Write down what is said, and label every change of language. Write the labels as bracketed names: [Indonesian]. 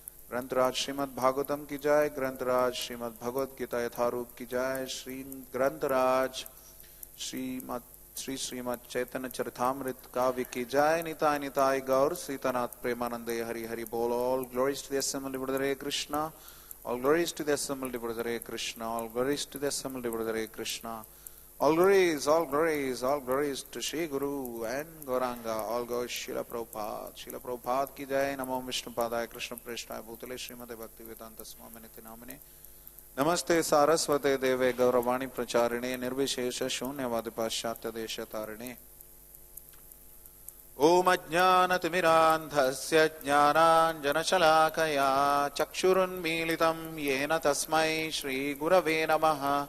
[Hindi] ग्रंथराज श्रीमद् भागवतम की जय। ग्रंथराज श्रीमद् भगवद गीता यथारूप की जय। श्री ग्रंथराज श्री श्रीमद् चैतन्य चरितामृत काव्य की जय। निताय निताय गौर सीतानाथ प्रेमानंदे हरि हरि बोल। [English] All glories to the assembled devotees Hare Krishna. All glories to the assembled devotees Hare Krishna. All glories to the assembled devotees Hare Krishna. All glories, all glories, all glories to Shri Guru and Gauranga. All glories Srila Prabhupada. Srila Prabhupada [Hindi] की जय। [Sanskrit] नमो विष्णुपादाय कृष्ण प्रेष्ठाय भूतले श्रीमते भक्ति वेदांत स्वामी नित्य नामिने। नमस्ते सारस्वते देवे गौरवाणी प्रचारिणे निर्विशेष शून्यवाद पाश्चात्य देश तारिणे। ओम अज्ञानतिमिरान्धस्य ज्ञानाञ्जनशलाकया चक्षुरुन्मीलितं येन तस्मै श्रीगुरवे नमः।